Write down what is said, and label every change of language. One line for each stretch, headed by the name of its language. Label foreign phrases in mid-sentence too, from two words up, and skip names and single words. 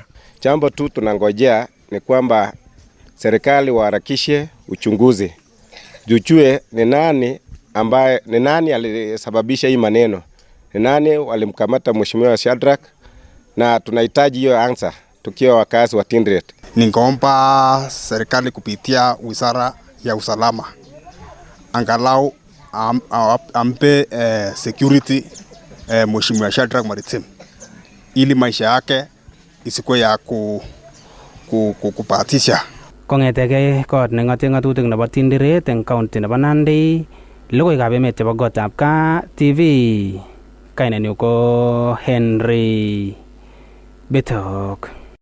Swahili: Jambo tu tunangojea ni kwamba serikali waharakishe uchunguzi, jujue ni nani alisababisha hii maneno, ni nani walimkamata Mheshimiwa Shadrack, na tunahitaji hiyo answer tukiwa wakazi wa Tinderet. Ningeomba serikali kupitia Wizara ya Usalama angalau ampe security Mheshimiwa Shadrack Maritim ili maisha yake isikuwe ya kupatisha.
Kalenjin: Kong'etege kot neng'ate ng'atutik nebo Tinderet eng county nebo Nandi, logoiwekab emet chebo Gotab Kaa TV. Kainenyu ko Henry Bitok.